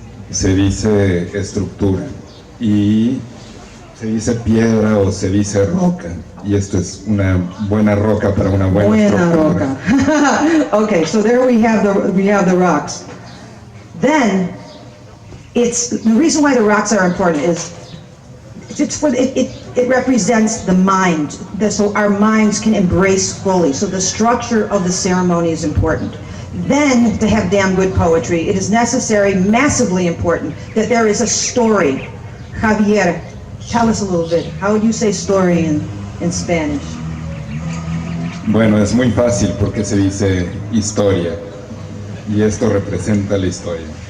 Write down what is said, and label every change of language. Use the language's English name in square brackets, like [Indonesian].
[Spanish] Se dice estructura y se dice piedra o se dice roca, y esto es una buena roca para una buena estructura. Roca. [English] Okay, so there we have the rocks. Then it's the reason why the rocks are important is it represents the mind, so our minds can embrace fully. So the structure of the ceremony is important. Then, to have damn good poetry, it is necessary, massively important, that there is a story. Javier, tell us a little bit. How would you say story in Spanish? [Spanish] Bueno, es muy fácil porque se dice historia, y esto representa la historia.